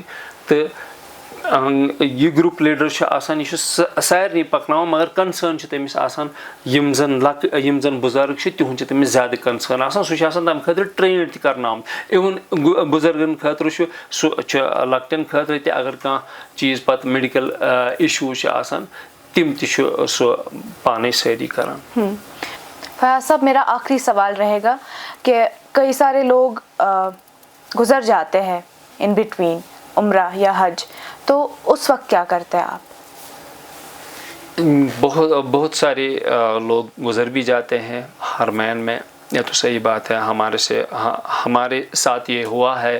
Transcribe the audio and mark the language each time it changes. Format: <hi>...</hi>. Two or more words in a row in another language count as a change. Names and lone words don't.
<ks>تہٕ یہ</ks> <en>group leader</en> <ks>چھُ آسان, یہ چھُ سارنٕے پکناوان, مگر کنسرن چھُ تٔمِس آسان یِم زن بزرگ چھِ تِہُنٛد چھُ تٔمِس زیادٕ کنسرن آسان. سُہ چھُ آسان تمہِ خٲطرٕ ٹرینڈ تہِ کرناوُن. اِوٕن بزرگن خٲطرٕ چھُ سُہ چھُ لۄکٹٮ۪ن خٲطرٕ تہِ اگر کانٛہہ چیٖز پتہٕ</ks> <en>medical issues</en> <ks>چھِ آسان تِم تہِ چھُ سُہ پانے سٲری کران.</ks> <ur>فیاض صاحب, میرا آخری سوال رہے گا کہ کئی سارے لوگ گزر جاتے ہیں</ur> <en>in between</en> <ur>عمرہ یا حج, تو اس وقت کیا کرتے ہیں آپ؟ بہت سارے لوگ گزر بھی جاتے ہیں حرمین میں, یہ تو صحیح بات ہے, ہمارے ساتھ یہ ہوا ہے.</ur>